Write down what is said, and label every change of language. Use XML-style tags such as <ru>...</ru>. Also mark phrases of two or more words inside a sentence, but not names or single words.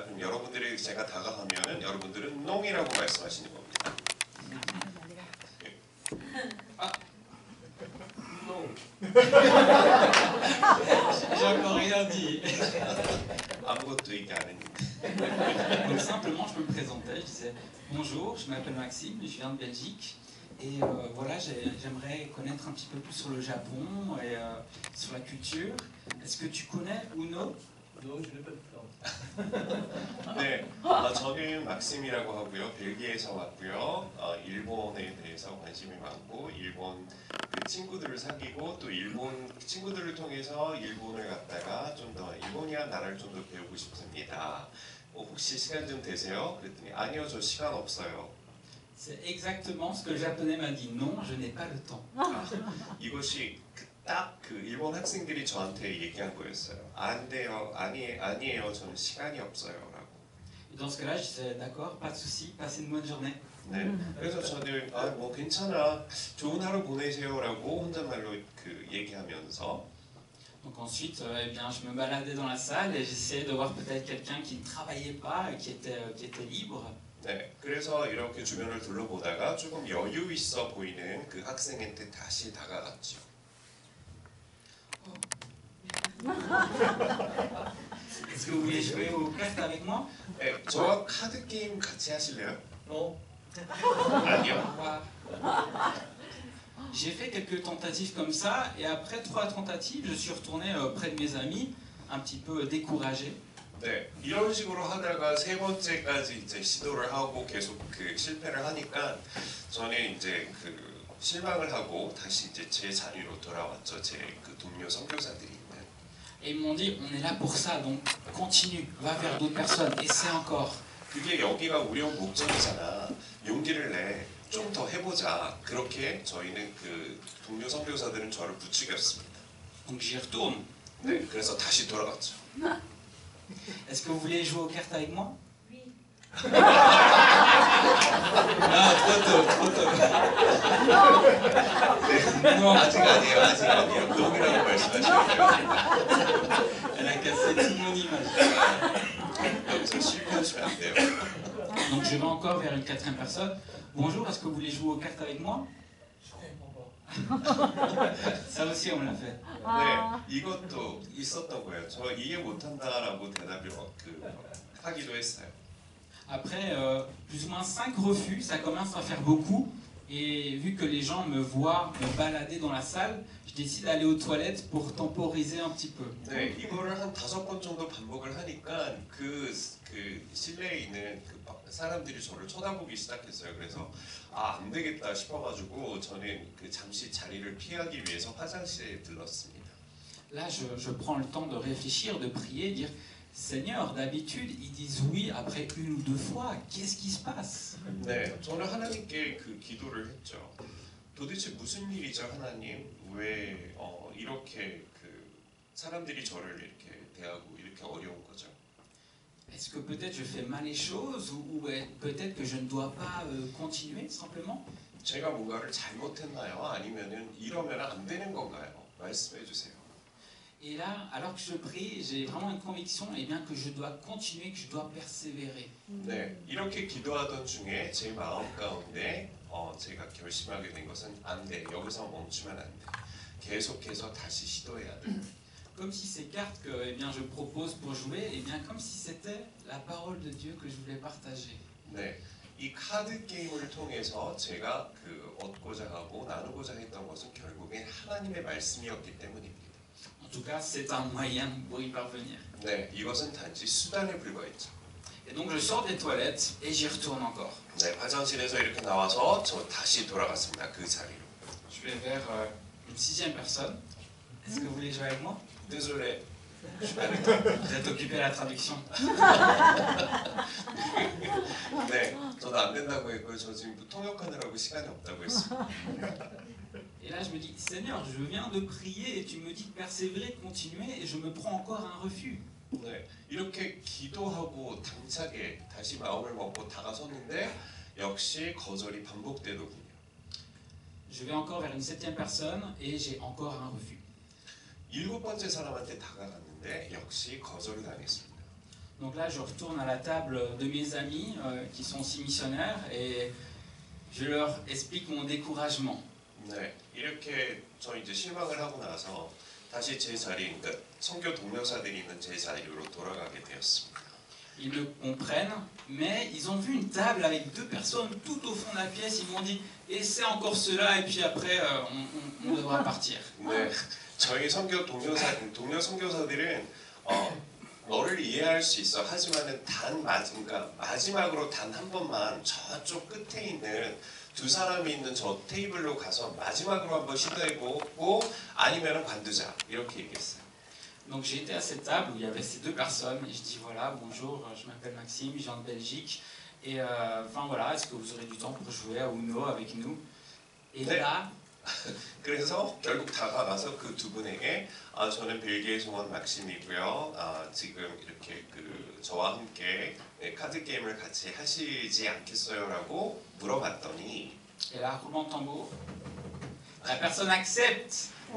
<ko>그럼 여러분들이 제가 다가가면은 여러분들은 농이라고 말씀하시는 겁니다.</ko> <fr>Non. J'ai encore rien dit.</fr> <ko>아무것도 얘기 안 했는데.</ko> <fr>Donc simplement, je me présentais, je disais bonjour, je m'appelle Maxime, je viens de Belgique et voilà, j'aimerais connaître un petit peu plus sur le Japon et sur la culture. Est-ce que tu connais Uno? Non, je n'ai pas de temps.</fr> <ko>네, 저는 막심이라고 하고요. 벨기에에서 왔고요. 일본에 대해서 관심이 많고 일본 그 친구들을 사귀고 또 일본 친구들을 통해서 일본을 갔다가 좀 더 일본이란 나라를 좀 더 배우고 싶습니다. 혹시 시간 좀 되세요? 그랬더니 아니요, 저 시간 없어요.</ko> <fr>C'est exactement ce que le japonais m'a dit. Non, je n'ai pas le temps.</fr> <ko>이것이 딱 그 일본 학생들이 저한테 얘기한 거였어요. 안 돼요, 아니에요, 저는 시간이 없어요라고.</ko> <fr>Dans ce cas-là, je disais d'accord, pas de souci, passez une bonne journée.</fr> <ko>네, 그래서 저는 뭐 괜찮아, 좋은 하루 보내세요라고 혼잣말로 얘기하면서.</ko> <fr>Donc ensuite, eh bien, je me baladais dans la salle et j'essayais de voir peut-être quelqu'un qui ne travaillait pas, qui était libre.</fr> <ko>네, 그래서 이렇게 주변을 둘러보다가 조금 여유 있어 보이는 그 학생한테 다시 다가갔죠.</ko> <fr>Est-ce que vous voulez jouer aux cartes avec moi?</fr> <ko>네, 저와 카드 게임 같이 하실래요?</ko> <fr>Non.</fr> <ko>아니요.</ko> <fr>J'ai fait quelques tentatives comme ça et après 3 tentatives, je suis retourné près de mes amis, un petit peu découragé.</fr> <ko>네, 이런 식으로 하다가 3번째까지 이제 시도를 하고 계속 실패를 하니까 저는 이제 실망을 하고 다시 이제 제 자리로 돌아왔죠. 제 동료 선교사들이 있는.</ko> <fr>Et ils m'ont dit, on est là pour ça, donc continue, va vers d'autres personnes, essaie encore.</fr> <ko>그게 여기가 우리 목적이잖아. 용기를 내. 좀 더 해보자. 그렇게 저희는 동료 선교사들은 저를 부추겼습니다.</ko> <fr>Donc j'y retourne.</fr> <ko>네, 그래서 다시 돌아갔죠.</ko> <fr>Est-ce que vous voulez jouer aux cartes avec moi? Oui. Ah, trop tôt. Non,</fr> <ko>아직 아니에요. 농이라고 말씀하시네요.</ko> <fr>Elle a cassé toute mon image.</fr> <ko>여기서 실패하시면 안 돼요.</ko> <fr>Donc je vais encore vers une 4e personne. Bonjour, est-ce que vous voulez jouer aux cartes avec moi? Je comprends pas. Ça aussi on l'a fait.</fr> <ko>네, 이것도 있었던 거예요. 저 이해 못한다라고 대답을 하기도 했어요.</ko> <fr>Après plus ou moins 5 refus, ça commence à faire beaucoup. Et vu que les gens me voient me balader dans la salle, je décide d'aller aux toilettes pour temporiser un petit peu.</fr> <ko>네, 이거를 한 5번 정도 반복을 하니까 그 실내에 있는 사람들이 저를 쳐다보기 시작했어요. 그래서 안 되겠다 싶어가지고 저는 잠시 자리를 피하기 위해서 화장실에 들렀습니다.</ko> <fr>Là, je prends le temps de réfléchir, de prier, dire Seigneur, d'habitude ils disent oui après une ou deux fois. Qu'est-ce qui se passe?</fr> <ko>네, 저는 하나님께 기도를 했죠. 도대체 무슨 일이죠, 하나님? 왜 이렇게 사람들이 저를 이렇게 대하고 이렇게 어려운 거죠?</ko> <fr>Est-ce que peut-être je fais mal les choses ou peut-être que je ne dois pas continuer simplement?</fr> <ko>제가 뭔가를 잘못했나요? 아니면은 이러면 안 되는 건가요? 말씀해 주세요.</ko> <fr>Et là, alors que je prie, j'ai vraiment une conviction que je dois continuer, que je dois persévérer.</fr> <ko>네, 이렇게 기도하던 중에 제 마음 가운데 제가 결심하게 된 것은 안 돼. 여기서 멈추면 안 돼. 계속해서 다시 시도해야 돼.</ko> <fr>Comme si ces cartes que je propose pour jouer, comme si c'était la parole de Dieu que je voulais partager.</fr> <ko>네, 이 카드 게임을 통해서 제가 얻고자 하고 나누고자 했던 것은 결국엔 하나님의 말씀이었기 때문입니다.</ko> <fr>En tout cas, c'est un moyen pour y parvenir.</fr> <ko>네, 이것은 단지 수단에 불과했죠.</ko> <fr>Et donc je sors des toilettes et j'y retourne encore.</fr> <ko>네, 화장실에서 이렇게 나와서 저 다시 돌아갔습니다. 그 자리로.</ko> <fr>Je vais vers une 6e personne. Est-ce que vous voulez jouer avec moi? Désolé. Je suis pas avec toi. Vous êtes occupé à la traduction.</fr> <ko>네, 저도 안 된다고 했고요. 저 지금 통역하느라고 시간이 없다고 했습니다.</ko> <fr>Et là, je me dis, Seigneur, je viens de prier et tu me dis de persévérer, de continuer, et je me prends encore un refus.</fr> <ko>네, 이렇게 기도하고 당차게 다시 마음을 먹고 다가섰는데 역시 거절이 반복되더군요.</ko> <fr>Je vais encore vers une 7e personne et j'ai encore un refus.</fr> <ko>7번째 사람한테 다가갔는데 역시 거절을 당했습니다.</ko> <fr>Donc là, je retourne à la table de mes amis qui sont aussi missionnaires et je leur explique mon découragement.</fr> <ko>네, 이렇게 저 이제 실망을 하고 나서 다시 제 자리, 그러니까 선교 동료사들이 있는 제 자리로 돌아가게 되었습니다.</ko> <fr>Ils me comprennent, mais ils ont vu une table avec 2 personnes tout au fond de la pièce. Ils m'ont dit, essaie encore cela et puis après on devra partir.</fr> <ko>네, 저희 선교 동료 선교사들은 너를 이해할 수 있어. 하지만은 그러니까 마지막으로 단 한 번만 저쪽 끝에 있는 2 사람이 있는 저 테이블로 가서 마지막으로 한번 시도해보고 아니면은 관두자 이렇게 얘기했어요.</ko> <fr>Donc j'ai été à cette table où il y avait ces 2 personnes et je dis voilà, bonjour, je m'appelle Maxime, je viens de Belgique et voilà, est-ce que vous aurez du temps pour jouer à Uno avec nous? Et</fr> <ko>네.</ko> <fr>là,</fr> <ko>그래서 결국 다가가서 그 2 분에게 저는 벨기에 송원 막심이고요. 지금 이렇게 저와 함께 카드 게임을 같이 하시지 않겠어요라고 물어봤더니</ko> <fr>et là, roulement de tambour, la personne accepte.</fr>